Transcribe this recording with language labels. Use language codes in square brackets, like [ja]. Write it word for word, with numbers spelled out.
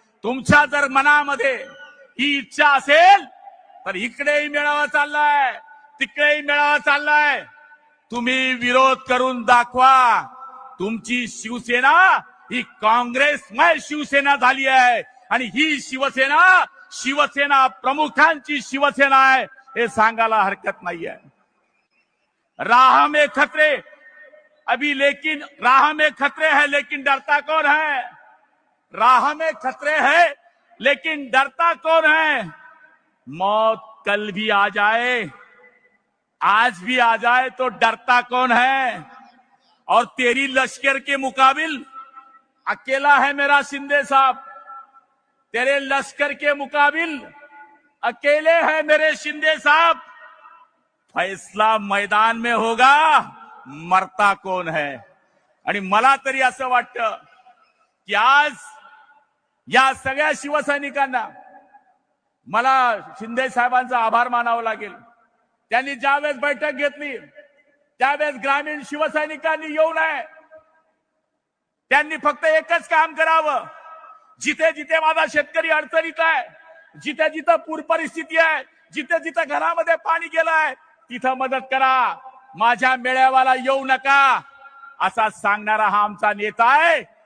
[mr] तुमच्या जर मनामध्ये ही इच्छा असेल तर इकडेही मेळावा चाललाय, तिकडेही मेळावा चाललाय, तुम्ही विरोध करून दाखवा. तुमची शिवसेना ही काँग्रेसमय शिवसेना झाली आहे आणि ही शिवसेना शिवसेना प्रमुखांची शिवसेना आहे हे सांगायला हरकत नाही आहे. [hi] राह में खतरे अभी, लेकिन राह में खतरे है, लेकिन डरता कौन है. राह में खतरे है लेकिन डरता कौन है. मौत कल भी आ जाए, आज भी आ जाए, तो डरता कौन है. और तेरी लश्कर के मुकाबिल अकेला है मेरा शिंदे साहब, तेरे लश्कर के मुकाबिल अकेले हैं मेरे शिंदे साहब. फैसला मैदान में होगा, मरता कौन है. [mr] आणि मला तरी असं वाटतं की आज या सगळ्या शिवसैनिकांना मला शिंदे साहेबांचा आभार मानावा लागेल. त्यांनी ज्यावेळेस बैठक घेतली त्यावेळेस ग्रामीण शिवसैनिकांनी येऊ नये, त्यांनी फक्त एकच काम करावं, जिथे जिथे माझा शेतकरी अडचणीत आहे, जिथे जिथे पूर परिस्थिती आहे, जिथे जिथे घरामध्ये पाणी गेलं आहे तिथं मदत करा, माझ्या मेळाव्याला येऊ नका, असा सांगणारा हा आमचा नेता आहे.